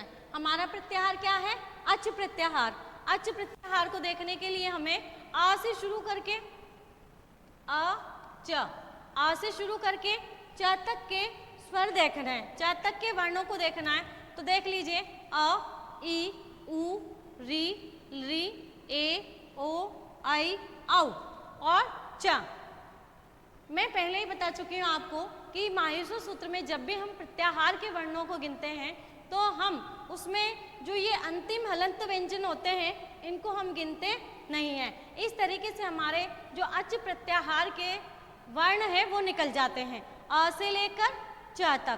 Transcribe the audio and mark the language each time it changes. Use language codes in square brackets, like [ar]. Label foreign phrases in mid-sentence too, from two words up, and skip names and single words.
[hi] हमारा प्रत्याहार क्या है, अच प्रत्याहार। अच प्रत्याहार को देखने के लिए हमें आ से शुरू करके अ च, आ से शुरू करके च तक के स्वर देखना है, च तक के वर्णों को देखना है। तो देख लीजिए अ, ई, उ, री, री, ए, ओ, आई, औ और च। मैं पहले ही बता चुकी हूँ आपको कि माहेश्वर सूत्र में जब भी हम प्रत्याहार के वर्णों को गिनते हैं तो हम उसमें जो ये अंतिम हलंत व्यंजन होते हैं इनको हम गिनते नहीं हैं। इस तरीके से हमारे जो अच प्रत्याहार के वर्ण है वो निकल जाते हैं अ से लेकर च तक।